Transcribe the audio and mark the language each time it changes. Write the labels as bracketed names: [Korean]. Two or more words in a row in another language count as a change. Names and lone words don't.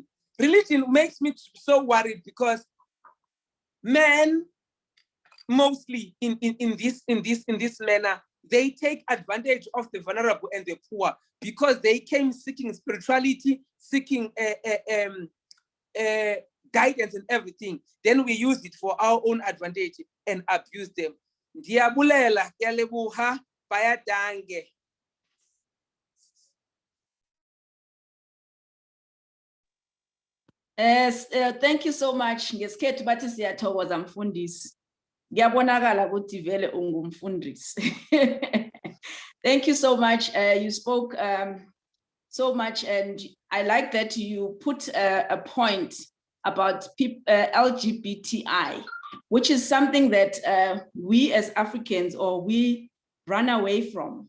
[English] Religion makes me so worried because men, mostly in this manner, they take advantage of the vulnerable and the poor because they came seeking spirituality, seeking guidance and everything. Then we use it for our own advantage and abuse them. [Xhosa] Ndiyabulela, ngiyalebuha, bayadange. [English] Yes, thank you so much. [Zulu] Ngesikhethu bathi siyathokoza mfundisi. Ngiyabonakala ukuthi vele ungumfundisi. [English] Thank you so much. You spoke so much, and I like that you put a point about LGBTI, which is something that we as Africans, or we run away from.